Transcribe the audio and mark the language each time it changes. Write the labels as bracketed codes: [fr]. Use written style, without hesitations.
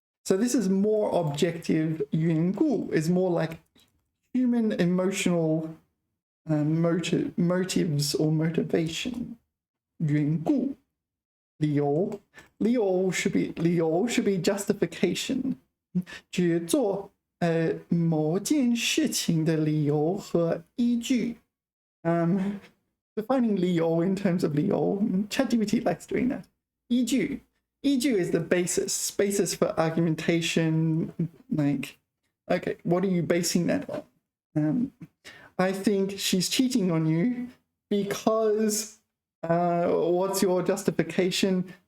[en] So this is more objective. 缘故 is more like human emotional motives or motivation. 缘故 理由 should be justification. [zh] 只做某件事情的理由和依据. [en] Defining 理由 in terms of 理由, ChatGPT likes doing that. 依据 is the basis for argumentation. Like, okay, what are you basing that on? I think she's cheating on you because what's your justification?